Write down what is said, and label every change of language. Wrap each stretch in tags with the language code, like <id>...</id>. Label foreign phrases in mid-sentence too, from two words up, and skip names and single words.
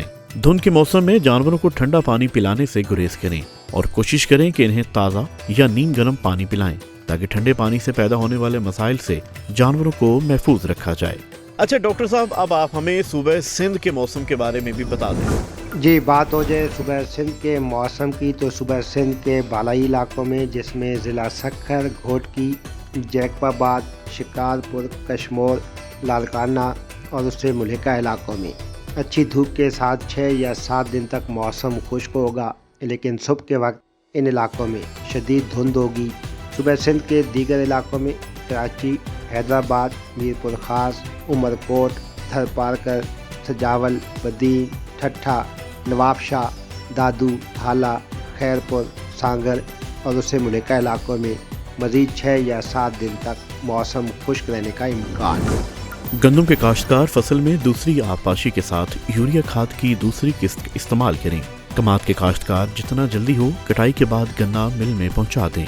<ur>دھند کے موسم میں جانوروں کو ٹھنڈا پانی پلانے سے گریز کریں اور کوشش کریں کہ انہیں تازہ یا نیم گرم پانی پلائیں، تاکہ ٹھنڈے پانی سے پیدا ہونے والے مسائل سے جانوروں کو محفوظ رکھا جائے. اچھا ڈاکٹر صاحب، اب آپ ہمیں صوبے سندھ کے موسم کے بارے میں بھی بتا دیں. جی، بات ہو جائے صوبے سندھ کے موسم کی، تو صوبے سندھ کے بالائی علاقوں میں، جس میں ضلع سکھر, گھوٹکی، جیکب آباد، شکارپور، کشمور، لالکانہ اور اس سے ملحقہ علاقوں میں اچھی دھوپ کے ساتھ 6 یا 7 دن تک موسم خشک ہوگا، لیکن صبح کے وقت ان علاقوں میں شدید دھند ہوگی. صوبے سندھ کے دیگر علاقوں میں کراچی، حیدرآباد، میرپور خاص، عمرکوٹ، تھرپارکر، سجاول، بدین، ٹھٹھہ، نوابشاہ، دادو، ہالہ، خیرپور, سانگھڑ اور اس سے ملحقہ علاقوں میں مزید 6 یا 7 دن تک موسم خشک رہنے کا امکان ہے. گندم کے کاشتکار فصل میں دوسری آبپاشی کے ساتھ یوریا کھاد کی دوسری قسط استعمال کریں. کماد کے کاشتکار جتنا جلدی ہو کٹائی کے بعد گنا مل میں پہنچا دیں.</ur>